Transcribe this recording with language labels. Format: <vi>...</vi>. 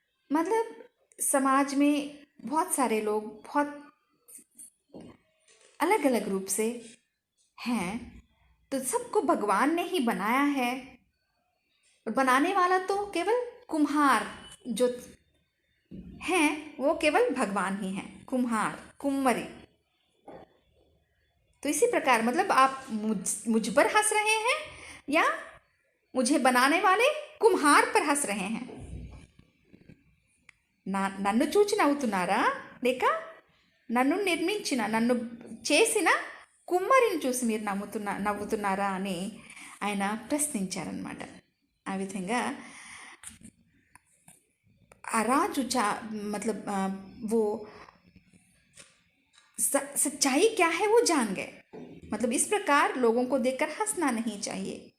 <hi>मतलब समाज में बहुत सारे लोग बहुत अलग अलग रूप से हैं, तो सबको भगवान ने ही बनाया है और बनाने वाला तो केवल कुम्हार जो हैं वो केवल भगवान ही हैं, कुम्हार कुम्मरी. तो इसी प्रकार मतलब आप मुझ पर हंस रहे हैं या मुझे बनाने वाले कुम्हार पर हंस रहे हैं.</hi> <te>నన్ను చూచి నవ్వుతున్నారా లేక నన్ను నిర్మించిన నన్ను చేసిన కుమ్మరిని చూసి మీరు నవ్వుతున్నారా అని ఆయన ప్రశ్నించారనమాట. ఆ విధంగా ఆ రాజు</te> <hi>मतलब वो सच्चाई क्या है वो जान गए. मतलब इस प्रकार लोगों को देखकर हंसना नहीं चाहिए.</hi>